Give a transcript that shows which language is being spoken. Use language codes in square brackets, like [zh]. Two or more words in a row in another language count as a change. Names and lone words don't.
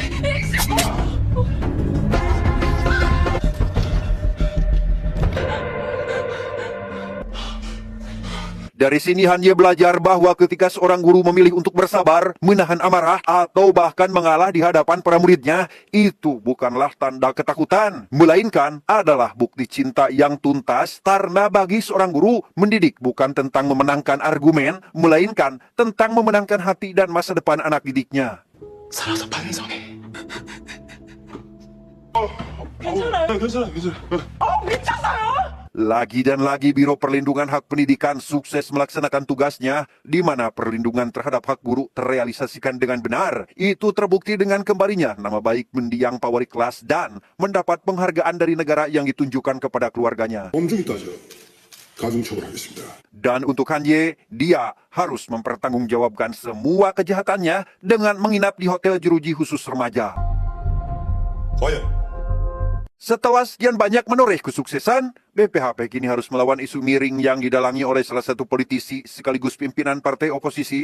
[id] Dari sini Han Ye belajar bahwa ketika seorang guru memilih untuk bersabar, menahan amarah, atau bahkan mengalah di hadapan para muridnya, itu bukanlah tanda ketakutan, melainkan adalah bukti cinta yang tuntas, karena bagi seorang guru, mendidik bukan tentang memenangkan argumen, melainkan tentang memenangkan hati dan masa depan anak didiknya. [ko] 살아서 반성해. 괜찮아. [id] Lagi dan lagi Biro Perlindungan Hak Pendidikan sukses melaksanakan tugasnya, di mana perlindungan terhadap hak guru terrealisasikan dengan benar. Itu terbukti dengan kembalinya nama baik mendiang pawai kelas dan mendapat penghargaan dari negara yang ditunjukkan kepada keluarganya. [ko] 엄중히 따져 가중처벌하겠습니다. [id] Dan untuk Han Ye, dia harus mempertanggungjawabkan semua kejahatannya dengan menginap di hotel jeruji khusus remaja. [ko] 과연 [id] Setelah sekian banyak menoreh kesuksesan, BPHP kini harus melawan isu miring yang didalangi oleh salah satu politisi sekaligus pimpinan partai oposisi.